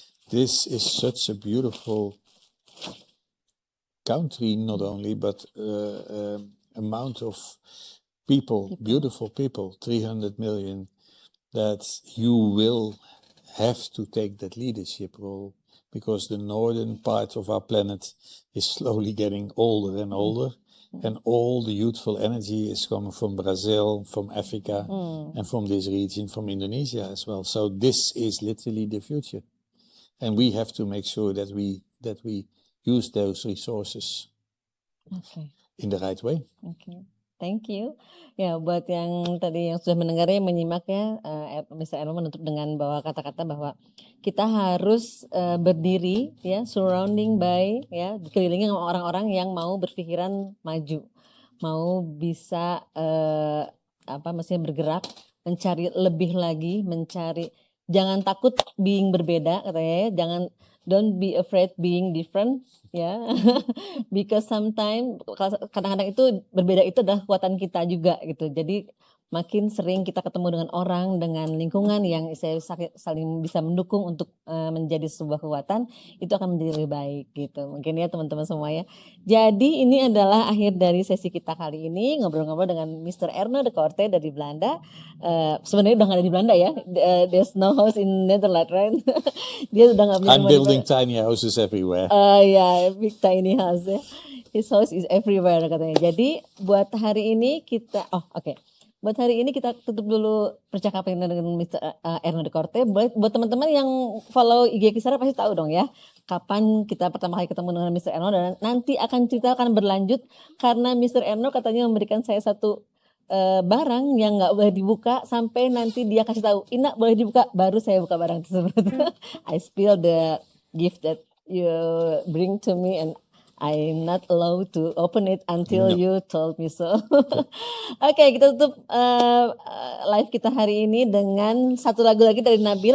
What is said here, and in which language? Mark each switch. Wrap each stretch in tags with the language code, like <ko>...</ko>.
<en>This is such a beautiful country, not only, but amount of people, beautiful people, 300 million, that you will have to take that leadership role, because the northern part of our planet is slowly getting older and older, and all the youthful energy is coming from Brazil, from Africa, and from this region, from Indonesia as well. So this is literally the future, and we have to make sure that we use those resources in the right way. Thank you.</en> <id>Ya, buat yang tadi yang sudah mendengarnya, menyimaknya, Mr. Erno menutup dengan bawa kata-kata bahwa kita harus berdiri, ya,</id> <en>surrounding by,</en> <id>ya, dikelilingi sama orang-orang yang mau berpikiran maju, mau bisa maksudnya bergerak, mencari lebih lagi, jangan takut being berbeda, katanya ya,</id> <en>don't be afraid being different,</en> <id>ya.</id> <en>Because sometimes</en> <id>kadang-kadang itu berbeda itu adalah kekuatan kita juga gitu. Jadi makin sering kita ketemu dengan orang, dengan lingkungan yang saling bisa mendukung untuk menjadi sebuah kekuatan, itu akan menjadi lebih baik gitu. Mungkin ya teman-teman semua ya. Jadi ini adalah akhir dari sesi kita kali ini, ngobrol-ngobrol dengan Mr. Erno De Corte dari Belanda. Sebenarnya udah gak ada di Belanda ya.</id> <en>There's no house in Netherlands, right?</en> <id>Dia udah gak punya.</id> <en>I'm building tiny houses everywhere.</en> <id>Big tiny house ya.</id> <en>His house is everywhere</en> <id>katanya. Jadi buat hari ini kita, buat hari ini kita tutup dulu percakapan dengan Mr. Erno De Corte. Buat teman-teman yang follow IG Kisera pasti tahu dong ya, kapan kita pertama kali ketemu dengan Mr. Erno, dan nanti cerita akan berlanjut karena Mr. Erno katanya memberikan saya satu barang yang nggak boleh dibuka sampai nanti dia kasih tahu, Ina boleh dibuka, baru saya buka barang tersebut.</id> <en>I spill the gift that you bring to me and I'm not allowed to open it until you told me so.</en> <id>Oke, kita tutup live kita hari ini dengan satu lagu lagi dari Nabil.</id>